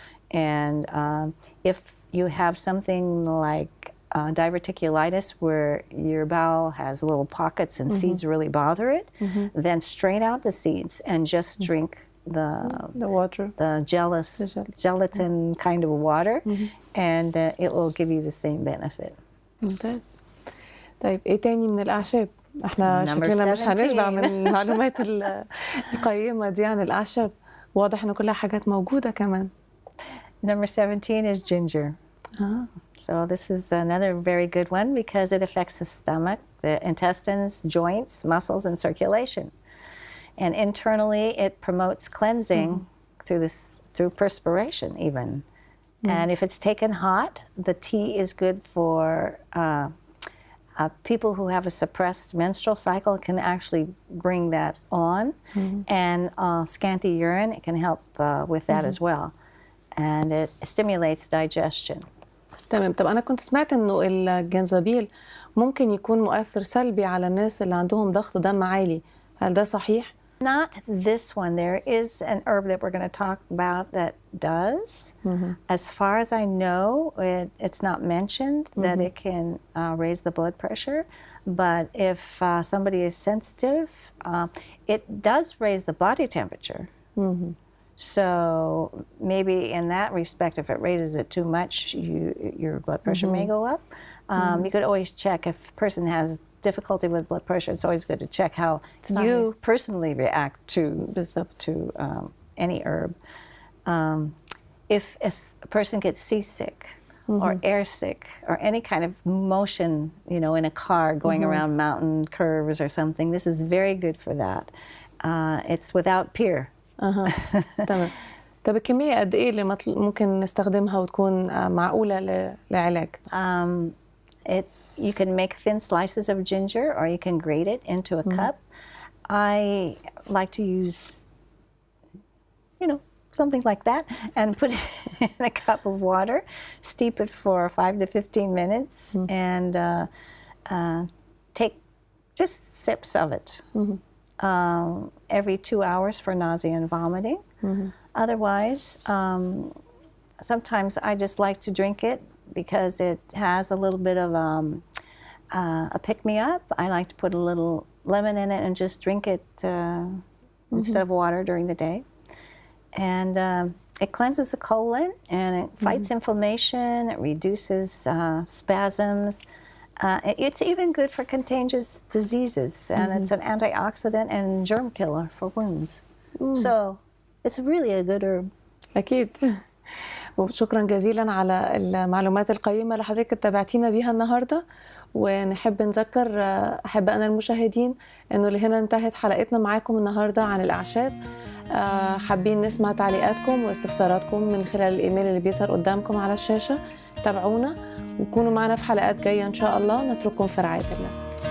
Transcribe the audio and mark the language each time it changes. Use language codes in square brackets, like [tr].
[en] And if you have something like diverticulitis where your bowel has little pockets and seeds really bother it, then strain out the seeds and just drink the water, the gelatin kind of water, and it will give you the same benefit. [ar] ممتاز. طيب إيه تاني من الأعشاب احنا [en] Number [ar] شكلنا مش [en] 17. [ar] هنشبع من المعلومات القيمة دي عن الأعشاب. واضح إنه كلها حاجات موجودة كمان. [en] Number 17 is ginger. So this is another very good one because it affects the stomach, the intestines, joints, muscles, and circulation. And internally, it promotes cleansing through perspiration even. And if it's taken hot, the tea is good for people who have a suppressed menstrual cycle. It can actually bring that on. And scanty urine, it can help with that as well. And it stimulates digestion. [ar] تمام. طب أنا كنت سمعت إنه الجنزبيل ممكن يكون مؤثر سلبي على الناس اللي عندهم ضغط دم عالي. هل ده صحيح؟ [en] Not this one. There is an herb that we're going to talk about that does. As far as I know, it's not mentioned that it can raise the blood pressure. But if somebody is sensitive, it does raise the body temperature. So maybe in that respect, if it raises it too much, your blood pressure may go up. You could always check if a person has difficulty with blood pressure. It's always good to check how you personally react to any herb. If a person gets seasick or air sick or any kind of motion, you know, in a car going around mountain curves or something, this is very good for that. It's without peer. [ar] تمام. طب الكمية قد إيه اللي ممكن نستخدمها وتكون معقولة للعلاج؟ [en] You can make thin slices of ginger or you can grate it into a cup. I like to use, you know, something like that and put it in a cup of water, steep it for 5 to 15 minutes and take just sips of it every 2 hours for nausea and vomiting. Otherwise, sometimes I just like to drink it because it has a little bit of a pick-me-up. I like to put a little lemon in it and just drink it instead of water during the day. And it cleanses the colon and it fights inflammation, it reduces spasms. It's even good for contagious diseases, and it's an antioxidant and germ killer for wounds. So it's really a good herb. [ar] أكيد. وشكرا جزيلا على المعلومات القيمة اللي حضرتك تابعتينا بيها النهاردة. ونحب نذكر أحبائنا المشاهدين إنه لهنا انتهت حلقتنا معاكم النهاردة عن الأعشاب. حابين نسمع تعليقاتكم واستفساراتكم من خلال الإيميل اللي بيظهر قدامكم على الشاشة. تابعونا وكونوا معنا في حلقات جاية إن شاء الله. نترككم في رعاية الله.